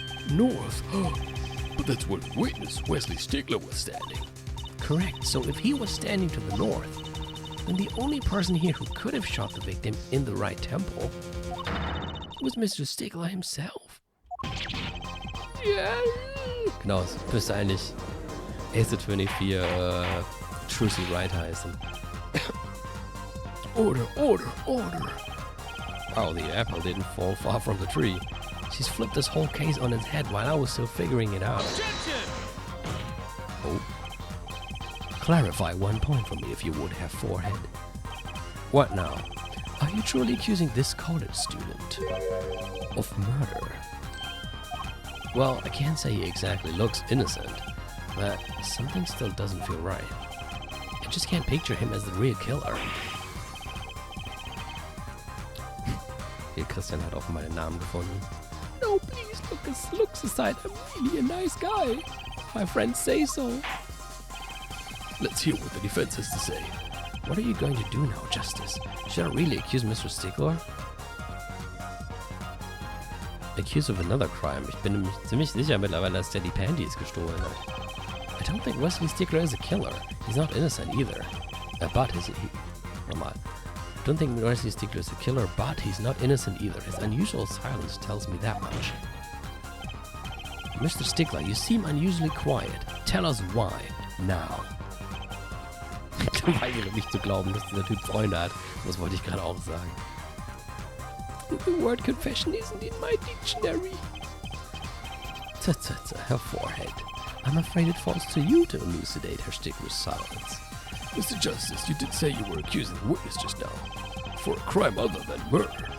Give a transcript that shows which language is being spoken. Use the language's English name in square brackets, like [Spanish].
[English] North? But that's where the witness, Wesley Stickler, was standing. Correct. So if he was standing to the north, then the only person here who could have shot the victim in the right temple was Mr. Stickler himself. Yeah. [German] Genau, es müsste eigentlich Ace 24 Trucy Wright heißen. [English] Order, order, order. Wow, the apple didn't fall far from the tree. She's flipped this whole case on its head while I was still figuring it out. Oh. Clarify one point for me if you would have, forehead. What now? Are you truly accusing this college student of murder? Well, I can't say he exactly looks innocent, but something still doesn't feel right. I just can't picture him as the real killer. [German] Hier, Christian hat auch meinen Namen gefunden. [English] No, please, look aside. I'm really a nice guy. My friends say so. Let's hear what the defense has to say. What are you going to do now, Justice? Should I really accuse Mr. Stickler? Accused of another crime. [German] Ich bin nämlich ziemlich sicher mittlerweile, dass der die Panties gestohlen hat. [English] I don't think Wesley Stickler is a killer. He's not innocent either. But is he? [German] Nochmal. [English] I don't think Wesley Stickler is a killer, but he's not innocent either. His unusual silence tells me that much. Mr. Stickler, you seem unusually quiet. Tell us why. Now. [German] Ich weigere mich zu glauben, dass dieser Typ Freunde hat. Das wollte ich gerade auch sagen. [English] The word confession isn't in my dictionary. Her forehead. I'm afraid it falls to you to elucidate her Stickler's silence. Mr. Justice, you did say you were accusing the witness just now. For a crime other than murder.